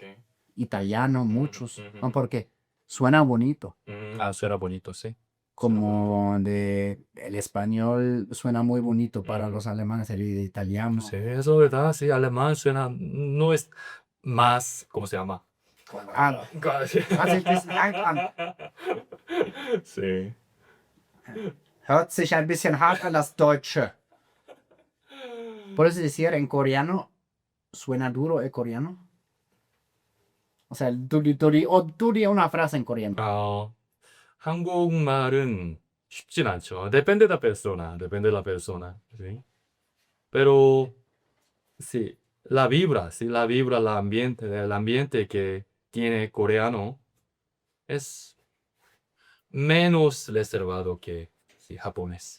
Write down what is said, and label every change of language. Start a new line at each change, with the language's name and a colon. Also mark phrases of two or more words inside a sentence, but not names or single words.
Spanish: italiano, ujú, muchos, ujú, ¿no? Porque suena bonito. suena bonito, sí. Suena bonito. Como de el español suena muy bonito para Ujú. los alemanes, el italiano. Sí, eso es verdad, sí, alemán suena, no es más, ¿cómo se llama?
German: Ah, sich ein bisschen an.
Spanish: Sí.
German: Hört sich ein bisschen hart an das Deutsche.
Spanish: ¿Puedes decir en coreano? ¿Suena duro el coreano? O sea, tú di una frase en coreano.
Korean: 한국말은 쉽진 않죠.
Spanish: Depende de la persona, depende de la persona, ¿sí? Pero sí, la vibra, el ambiente que tiene coreano es menos reservado que sí, japonés.